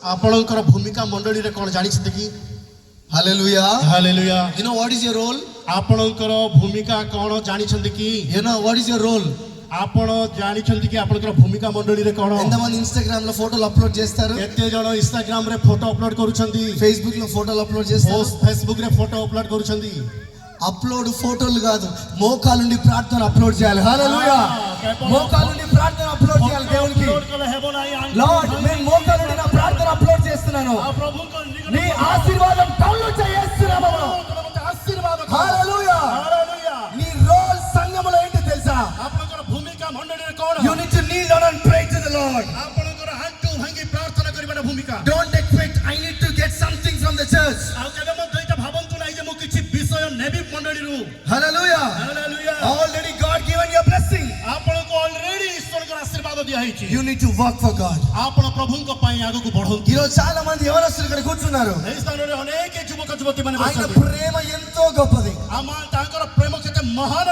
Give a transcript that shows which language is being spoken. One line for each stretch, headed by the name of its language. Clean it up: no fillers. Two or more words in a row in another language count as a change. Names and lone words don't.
Odia: ଆପଣଙ୍କର ଭୂମିକା ମଣ୍ଡଳୀରେ କ'ଣ ଜାଣିଛନ୍ତି କି?
English: Hallelujah.
Odia: ହାଲେଲୁୟା।
English: You know what is your role?
Odia: ଆପଣଙ୍କର ଭୂମିକା କ'ଣ ଜାଣିଛନ୍ତି କି?
English: You know what is your role?
Odia: ଆପଣ ଜାଣିଛନ୍ତି କି ଆପଣଙ୍କର ଭୂମିକା ମଣ୍ଡଳୀରେ କ'ଣ?
Telugu: ఎంతమంది ఇన్‌స్టాగ్రామ్ లో ఫోటోలు అప్లోడ్ చేస్తారు?
Odia: କେତେ ଜଣ ଇନଷ୍ଟାଗ୍ରାମ ରେ ଫଟୋ ଅପଲୋଡ କରୁଛନ୍ତି?
Telugu: ఫేస్‌బుక్ లో ఫోటోలు అప్లోడ్ చేస్తారు?
Odia: ఫేస్‌బుక్ ରେ ఫోటో ଅପଲୋଡ କରୁଛନ୍ତି?
Telugu: అప్లోడ్ ఫోటోలు కాదు, మోకాలుండి ప్రార్థన అప్లోడ్ చేయాలి. హల్లెలూయా. మోకాలుండి ప్రార్థన అప్లోడ్ చేయాలి దేవునికి. లార్డ్, నేను మోకాలుండి నా ప్రార్థన అప్లోడ్ చేస్తున్నాను. నీ ఆశీర్వాదం డౌన్లోడ్ చేస్తున్నాము. హల్లెలూయా. నీ రోల్ సంఘములో ఏంటి తెలుసా?
Odia: ଆପଣଙ୍କର ଭୂମିକା ମଣ୍ଡଳୀରେ କ'ଣ?
English: You need to kneel down and pray to the Lord.
Odia: ଆପଣଙ୍କର ଆଣ୍ଠୁ ଭାଙ୍ଗି ପ୍ରାର୍ଥନା କରିବାର ଭୂମିକା।
English: Don't expect I need to get something from the church.
Odia: ଆଉ କେବେ ମଧ୍ୟ ଏଇଟା ଭାବନ୍ତୁ ନାହିଁ ଯେ ମୁଁ କିଛି ବିଷୟ ନେବି ମଣ୍ଡଳୀରୁ।
English: Hallelujah.
Odia: ହାଲେଲୁୟା।
English: Already God given you a blessing.
Odia: ଆପଣଙ୍କୁ ଅଲରେଡି ଈଶ୍ୱରଙ୍କର ଆଶୀର୍ବାଦ ଦିଆହେଇଛି।
English: You need to work for God.
Odia: ଆପଣ ପ୍ରଭୁଙ୍କ ପାଇଁ ଆଗକୁ ବଢନ୍ତୁ।
Telugu: ఈరోజు చాలా మంది యవనస్తులు ఇక్కడ కూర్చున్నారు.
Odia: ଏହି ସ୍ଥାନରେ ଅନେକ ଯୁବକ ଯୁବତୀମାନେ
Telugu: ఆయన
Odia: ବସିଛନ୍ତି।
Telugu: ప్రేమ ఎంతో గొప్పది.
Odia: ତାଙ୍କର ପ୍ରେମ କେତେ ମହାନ।